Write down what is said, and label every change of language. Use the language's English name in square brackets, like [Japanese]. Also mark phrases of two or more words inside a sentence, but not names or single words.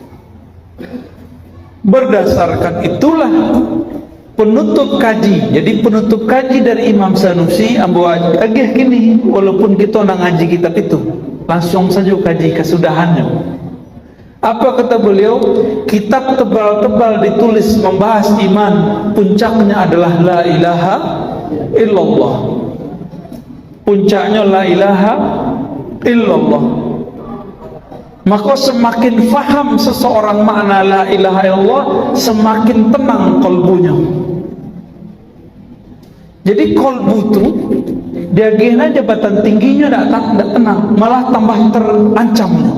[Indonesian] Berdasarkan itulah penutup kaji. Jadi penutup kaji dari Imam Sanusi ambo agih gini, walaupun kita nak ngaji kitab itu, langsung saja kaji kesudahannya. Apa kata beliau? Kitab tebal-tebal ditulis membahas iman, puncaknya adalah [Arabic] لا إله إلا الله. [Indonesian] Puncaknya [Arabic] لا إله إلا الله. [Indonesian] Maka semakin faham seseorang makna [Arabic] لا إله إلا الله, [Indonesian] semakin tenang kolbunya. Jadi kolbu itu dia gina jabatan tingginya tidak tenang, malah tambah terancamnya.